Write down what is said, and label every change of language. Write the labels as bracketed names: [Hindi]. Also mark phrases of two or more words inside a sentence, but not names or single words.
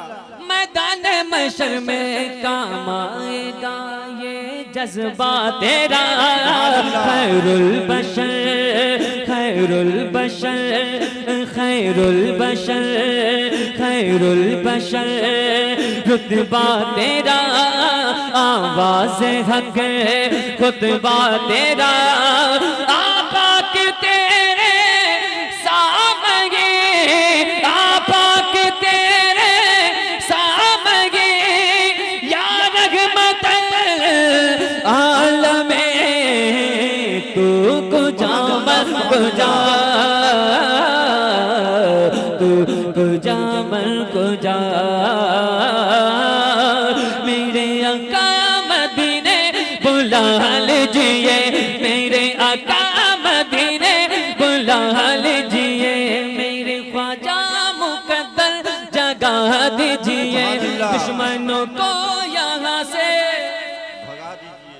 [Urdu] میدان محشر میں کام آئے گا یہ جذبہ تیرا. خیر البشر خیر البشر خیر البشر خیر البشر رتبہ تیرا. آواز حق خطبہ تیرا. آپا کے تیرے سامنے، آپا کے تیرے سامنے، یا رحمت عالمے, [Persian] تو کجا مر کجا، تو کجا مر کجا. [Urdu] میرے آقا مدینے بلا لیجیے، میرے آقا مدینے بلا لیجیے، میرے خواجہ مقدر جگا دیجیے، دشمنوں کو یہاں سے بھگا دیجیے.